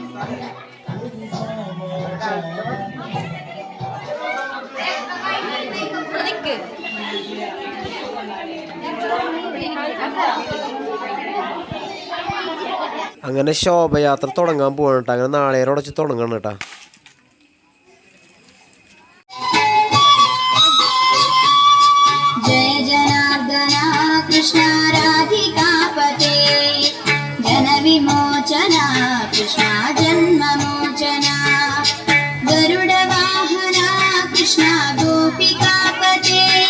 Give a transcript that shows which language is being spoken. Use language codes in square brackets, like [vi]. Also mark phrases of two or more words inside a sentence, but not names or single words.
[ml] അങ്ങനെ ശോഭയാത്ര തുടങ്ങാൻ പോകണം കേട്ടോ. അങ്ങനെ നാളേരോടെ വെച്ച് തുടങ്ങണം കേട്ടോ. [sa] कृष्ण राधिकापते जनविमोचना कृष्ण जन्ममोचना गरुडवाहना कृष्ण गोपिकापते